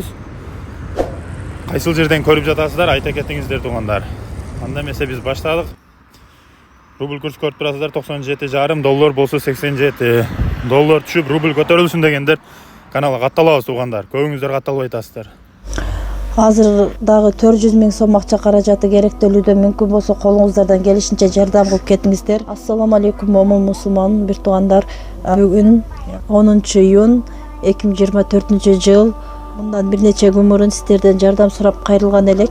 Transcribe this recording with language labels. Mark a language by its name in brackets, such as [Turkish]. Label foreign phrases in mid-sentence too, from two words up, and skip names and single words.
[Kazakh] Қайсыл жерден көріп жатасыздар, айта кетіңіздер, туғандар. Анда эмесе біз баштадық. Рубль курс көріп тұрасыздар, 97,5, доллар болса 87. Доллар түшіп, рубль көтерілсін дегендер каналға қатталабыз, туғандар. [Kyrgyz] Көбүңүздөр қатталып айтасыздар. Азырдагы 400 000 сом акча каражаты керектелүүдө мүмкүн болсо колуңуздардан келишинче жардам кылып кетиңиздер. Ассаламу алейкум, момун мусулман бир туугандар. Бүгүн 10 июнь 2024 жыл. Мындан бир нече күн мурун сиздерден жардам сурап кайрылган элек.